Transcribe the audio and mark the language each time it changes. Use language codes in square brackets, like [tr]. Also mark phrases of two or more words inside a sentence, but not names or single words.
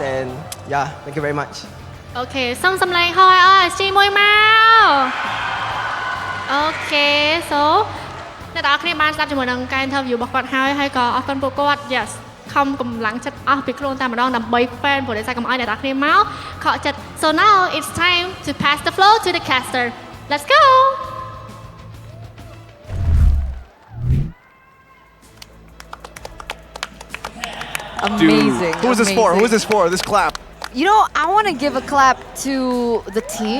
[en] And yeah, thank you very much. [km] Okay សុំសម្លេងហោ RSG មួយមក [en] Okay so [km] អ្នកទាំងអស់គ្នាបានស្ដាប់ជាមួយនឹងការ interview របស់គាត់ហើយក៏អរគុណពួកគាត់ Yes ខំកម្លាំងចិត្តអស់ពីខ្លួនតែម្ដងដើម្បី fan ព្រោះតែកុំឲ្យអ្នកទាំងអស់គ្នាមកខកចិត្ត [en] So now it's time to pass the floor to the caster. Let's go. Amazing. Who is this for? Who is this for? This clap. You know, I want to give a clap to the team.